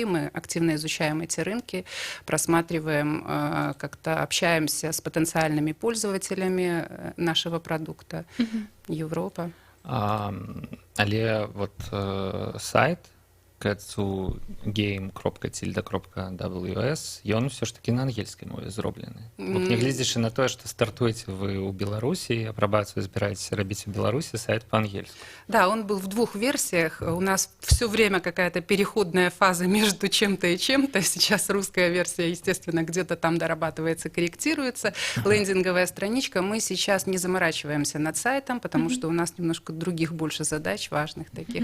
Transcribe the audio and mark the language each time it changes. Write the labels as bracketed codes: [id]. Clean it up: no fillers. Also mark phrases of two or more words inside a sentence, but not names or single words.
[ru] Мы активно изучаем эти рынки, просматриваем, как-то общаемся с потенциальными пользователями нашего продукта. Европа. [be] Але вот сайт ketsugame.tilda.ws ён все ж таки на ангельскай мове зроблены. Бо нягледзячы на тое, што стартуеце вы ў Беларусі, апрабацыю збіраецеся рабіць у Беларусі, сайт по-ангельски. [ru] Да, он был в двух версиях. У нас все время какая-то переходная фаза между чем-то и чем-то. Сейчас русская версия, естественно, где-то там дорабатывается, корректируется. Лендинговая страничка. Мы сейчас не заморачиваемся над сайтом, потому что у нас немножко других больше задач важных таких.